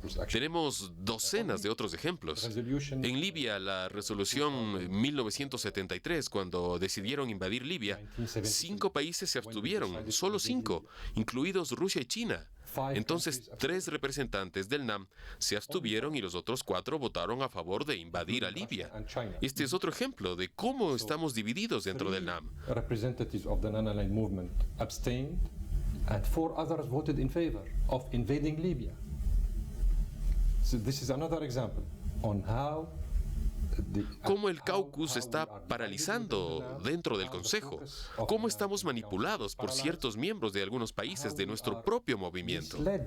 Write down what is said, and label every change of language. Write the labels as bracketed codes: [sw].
[es] Tenemos docenas de otros ejemplos. En Libia, la resolución 1973, cuando decidieron invadir Libia, 5 países se abstuvieron, solo 5, incluidos Rusia y China. Entonces, 3 representantes del NAM se abstuvieron y los otros 4 votaron a favor de invadir a Libia. Este es otro ejemplo de cómo estamos divididos dentro del NAM. [en] Representatives of the non-aligned movement abstained, and 4 others voted in favor of invading Libya. So this is another example on how [es] cómo el caucus está paralizando dentro del Consejo, cómo estamos manipulados por ciertos miembros de algunos países de nuestro propio movimiento.